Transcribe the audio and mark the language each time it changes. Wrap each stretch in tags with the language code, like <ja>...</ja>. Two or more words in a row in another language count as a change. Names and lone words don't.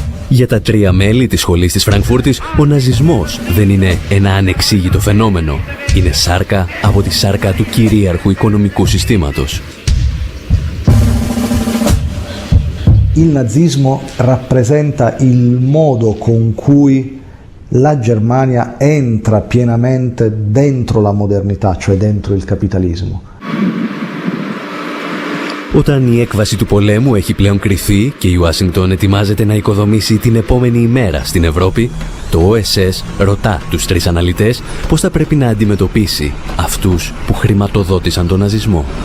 <el>Για τα 3 μέλη της σχολής της Φραγκφούρτης, ο ναζισμός δεν είναι ένα ανεξήγητο φαινόμενο. Είναι σάρκα από τη σάρκα του κυρίαρχου οικονομικού συστήματος.</el> <it>Il nazismo rappresenta il modo con cui la Germania entra pienamente dentro la modernità, cioè dentro il capitalismo.</it> <el>Όταν η έκβαση του πολέμου έχει πλέον κριθεί και η Ουάσιγκτον ετοιμάζεται να οικοδομήσει την επόμενη ημέρα στην Ευρώπη, το OSS ρωτά τους 3 αναλυτές πώς θα πρέπει να αντιμετωπίσει αυτούς που χρηματοδότησαν τον ναζισμό.</el>